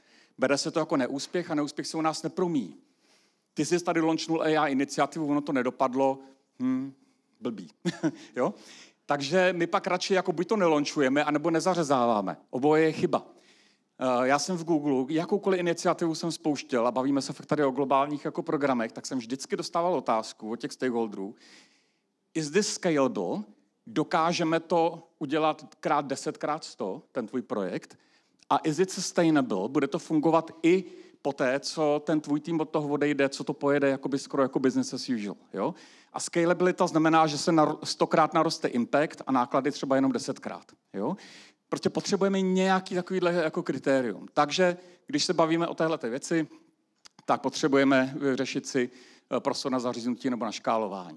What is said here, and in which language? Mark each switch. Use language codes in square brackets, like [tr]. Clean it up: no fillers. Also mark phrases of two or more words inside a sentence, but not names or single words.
[cs] Bere se to jako neúspěch a neúspěch se u nás nepromíjí. Ty jsi tady launchnul AI iniciativu, ono to nedopadlo, blbý. Jo? Takže my pak radši jako buď to nelončujeme, anebo nezařezáváme. Oboje je chyba. Já jsem v Google, jakoukoliv iniciativu jsem spouštěl, a bavíme se fakt tady o globálních jako programech, tak jsem vždycky dostával otázku od těch stakeholderů, [en] is this scalable? [cs] Dokážeme to udělat krát 10, krát 100, ten tvůj projekt? [en] A is it sustainable? [cs] Bude to fungovat i poté, co ten tvůj tým od toho odejde, co to pojede jakoby skoro jako [en] business as usual. [cs] Jo? A scalability znamená, že se 100krát naroste impact a náklady třeba jenom 10krát. Jo? Prostě potřebujeme nějaký takovýhle jako kritérium. Takže když se bavíme o téhleté věci, tak potřebujeme řešit si prostor na zaříznutí nebo na škálování.